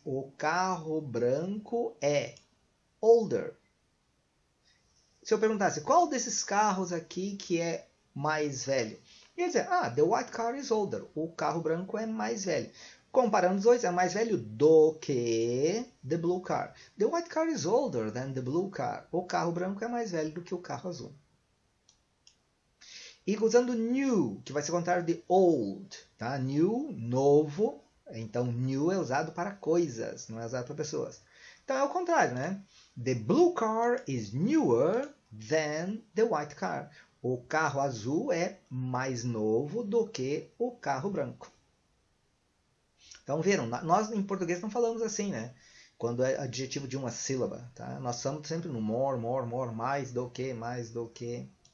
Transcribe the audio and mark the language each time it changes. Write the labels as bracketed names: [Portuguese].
[Portuguese] O carro branco é older. Se eu perguntasse qual desses carros aqui que é mais velho, ia dizer, [English] the white car is older. [Portuguese] O carro branco é mais velho. Comparando os dois, é mais velho do que [English] the blue car. The white car is older than the blue car. [Portuguese] O carro branco é mais velho do que o carro azul. E usando new, que vai ser o contrário de old. Tá? New, novo. Então, new é usado para coisas, não é usado para pessoas. Então, é o contrário, né? [English] The blue car is newer than the white car. [Portuguese] O carro azul é mais novo do que o carro branco. Então, viram? Nós, em português, não falamos assim, né? Quando é adjetivo de uma sílaba, tá? Nós estamos sempre no more, mais do que, mais do que.